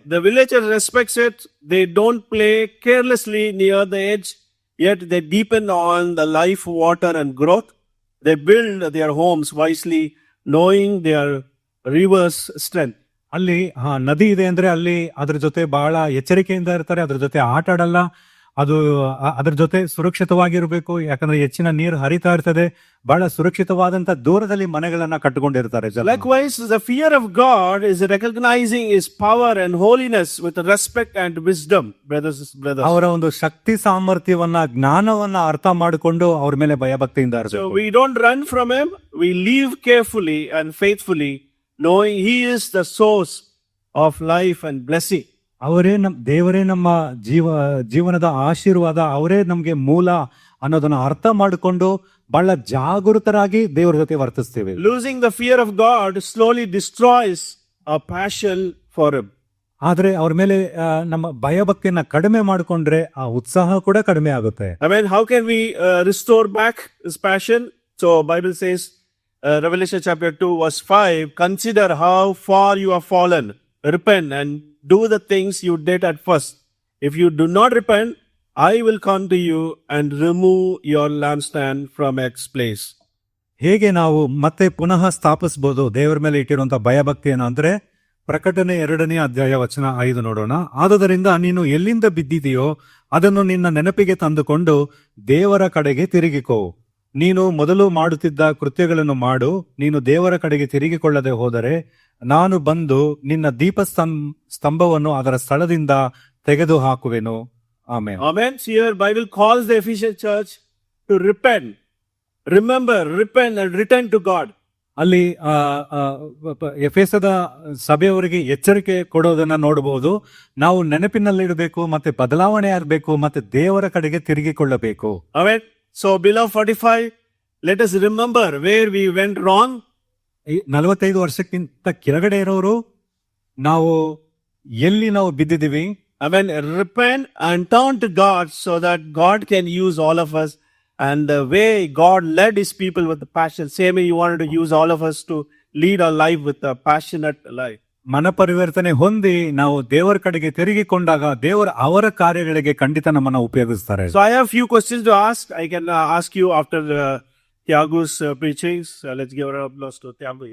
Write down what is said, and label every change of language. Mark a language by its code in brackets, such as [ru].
[en] The villagers respects it. They don't play carelessly near the edge, yet they depend on the life water and growth. They build their homes wisely, knowing their river's strength. [kn] ಅಲ್ಲಿ ನದಿ ಇದೆ ಅಂದ್ರೆ ಅಲ್ಲಿ ಅದ್ರ ಜೊತೆ ಬಹಳ ಎಚ್ಚರಿಕೆಯಿಂದ ಇರ್ತಾರೆ, ಅದ್ರ ಜೊತೆ ಆಟ ಆಡಲ್ಲ, ಅದು ಅದ್ರ ಜೊತೆ ಸುರಕ್ಷಿತವಾಗಿರ್ಬೇಕು, ಯಾಕಂದ್ರೆ ಹೆಚ್ಚಿನ ನೀರು ಹರಿತಾ ಇರ್ತದೆ, ಬಹಳ ಸುರಕ್ಷಿತವಾದಂತ ದೂರದಲ್ಲಿ ಮನೆಗಳನ್ನ ಕಟ್ಟಿಕೊಂಡಿರ್ತಾರೆ. [en] Likewise, the fear of God is recognizing His power and holiness with respect and wisdom, brothers. [kn] ಅವರ ಒಂದು ಶಕ್ತಿ ಸಾಮರ್ಥ್ಯವನ್ನ ಜ್ಞಾನವನ್ನ ಅರ್ಥ ಮಾಡಿಕೊಂಡು ಅವ್ರ ಮೇಲೆ ಭಯಭಕ್ತಿಯಿಂದ ಇರಬೇಕು. [en] So we don't run from Him, we live carefully and faithfully, knowing He is the source of life and blessing. [kn] ದೇವರೇ ನಮ್ಮ ಜೀವನದ ಆಶೀರ್ವಾದ, ಅವರೇ ನಮ್ಗೆ ಮೂಲ ಅನ್ನೋದನ್ನ ಅರ್ಥ ಮಾಡಿಕೊಂಡು ಬಹಳ ಜಾಗೃತರಾಗಿ ದೇವರ ಜೊತೆ ವರ್ತಿಸ್ತೀವಿ. [en] Losing the fear of God slowly destroys our passion for Him. [kn] ಆದ್ರೆ ಅವ್ರ ಮೇಲೆ ನಮ್ಮ ಭಯಭಕ್ತಿಯನ್ನ ಕಡಿಮೆ ಮಾಡಿಕೊಂಡ್ರೆ ಆ ಉತ್ಸಾಹ ಕೂಡ ಕಡಿಮೆ ಆಗುತ್ತೆ. [en] I mean, how can we restore back this passion? So Bible says, Revelation chapter 2 verse 5, "Consider how far you have fallen. Repent and do the things you did at first. If you do not repent, I will come to you and remove your lampstand from its place." [kn] ಹೇಗೆ ನಾವು ಮತ್ತೆ ಪುನಃ ಸ್ಥಾಪಿಸಬಹುದು ದೇವರ ಮೇಲೆ ಇಟ್ಟಿರುವಂತ ಭಯಭಕ್ತಿಯನ್ನು ಅಂದ್ರೆ, ಪ್ರಕಟಣೆ 2ನೇ ಅಧ್ಯಾಯ ವಚನ 5 ನೋಡೋಣ. ಆದುದರಿಂದ ನೀನು ಎಲ್ಲಿಂದ ಬಿದ್ದಿದೆಯೋ ಅದನ್ನು ನಿನ್ನ ನೆನಪಿಗೆ ತಂದುಕೊಂಡು ದೇವರ ಕಡೆಗೆ ತಿರುಗಿಕೋ. ನೀನು ಮೊದಲು ಮಾಡುತ್ತಿದ್ದ ಕೃತ್ಯಗಳನ್ನು ಮಾಡು. ನೀನು ದೇವರ ಕಡೆಗೆ ತಿರುಗಿಕೊಳ್ಳದೆ ಹೋದರೆ ನಾನು ಬಂದು ನಿನ್ನ ದೀಪಸ್ತಂಭವನ್ನು ಅದರ ಸ್ಥಳದಿಂದ ತೆಗೆದು ಹಾಕುವೆನು. Amen. [en] Amen. See, here Bible calls the Ephesian church to repent. Remember, repent and return to God. [kn] ಅಲ್ಲಿ ಎಫೆಸದ ಸಭೆಯವರಿಗೆ ಎಚ್ಚರಿಕೆ ಕೊಡೋದನ್ನ ನೋಡಬಹುದು. ನಾವು ನೆನಪಿನಲ್ಲಿಡಬೇಕು, ಮತ್ತೆ ಬದಲಾವಣೆ ಆಗಬೇಕು, ಮತ್ತೆ ದೇವರ ಕಡೆಗೆ ತಿರುಗಿಕೊಳ್ಳಬೇಕು. [en] Amen. So below 45, let us remember where we went wrong. [kn] 45 ವರ್ಷಕ್ಕಿಂತ ಕೆಳಗಡೆ ಇರೋರು ನಾವು ಎಲ್ಲಿ ನಾವು ಬಿದ್ದಿದ್ದೀವಿ. [en] Amen. Repent and turn to God so that God can use all of us. And the way God led His people with the passion, same way He wanted to use all of us to lead our life with a passionate life. [kn] ಮನಪರಿವರ್ತನೆ ಹೊಂದಿ ನಾವು ದೇವರ ಕಡೆಗೆ ತಿರುಗಿಕೊಂಡಾಗ ಅವರ ಕಾರ್ಯಗಳಿಗೆ ಖಂಡಿತ ನಮ್ಮನ್ನ ಉಪಯೋಗಿಸ್ತಾರೆ. [en] So I have few questions to ask. I can ask you after Tiago's preachings. Let's give a applause to Tiago.